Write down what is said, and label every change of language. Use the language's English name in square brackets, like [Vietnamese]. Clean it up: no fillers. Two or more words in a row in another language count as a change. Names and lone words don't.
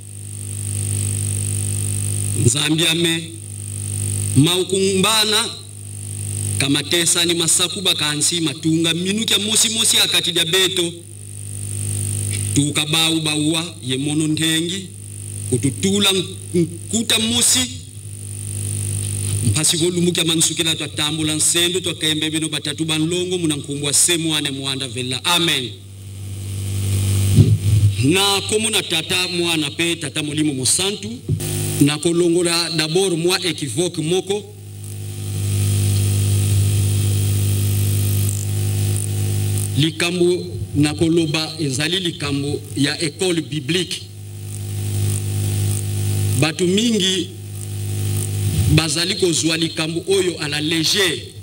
[Kongo] nzambi ame maukumbana kama tesa ni masakuba kansi matunga minukia mosi akati dia beto tukabau baua ye mono ndengi ututula nkuta mosi mpasi volumukia mansukila twa tambula nsendo twa kaembebe no batatu banlongo munankumbwa semwane mwanda vela amen [Lingala] na komuna tata mwana pe tata molimo mosantu na kolongola [French] d'abord moi équivoque [Lingala] moko likambo na koloba ezali likambo ya [French] école biblique [Lingala] batu mingi bazali kozwa likambo oyo [French] à la légère